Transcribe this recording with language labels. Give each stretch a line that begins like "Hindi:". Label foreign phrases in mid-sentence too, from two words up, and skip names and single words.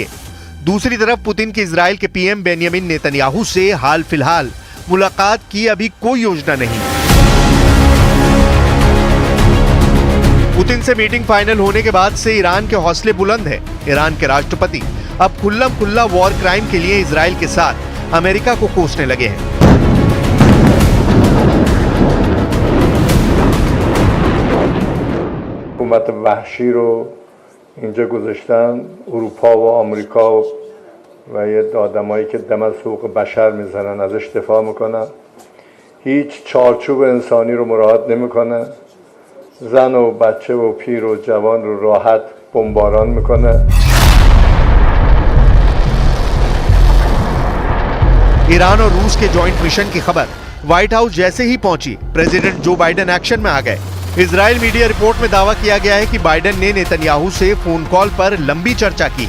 Hindi: दूसरी तरफ पुतिन के इजराइल के पीएम बेंयामिन नेतन्याहू से हाल फिलहाल मुलाकात की अभी कोई योजना नहीं। पुतिन से मीटिंग फाइनल होने के बाद से ईरान के हौसले बुलंद है। ईरान के राष्ट्रपति अब खुल्लम खुल्ला वॉर क्राइम के लिए इजराइल के साथ अमेरिका को कोसने लगे हैं।
Persian: حکومت وحشی رو اینجا گذاشتن، اروپا و آمریکا و یه آدمایی که دم از حقوق بشر میزنن ازش دفاع میکنن. هیچ چارچوب انسانی رو مراعات نمیکنه. زن و بچه و پیر و جوان رو راحت بمباران میکنه.
Hindi: ईरान और रूस के जॉइंट मिशन की खबर व्हाइट हाउस जैसे ही पहुंची, प्रेसिडेंट जो बाइडेन एक्शन में आ गए। इजराइल मीडिया रिपोर्ट में दावा किया गया है कि बाइडेन ने नेतन्याहू से फोन कॉल पर लंबी चर्चा की है।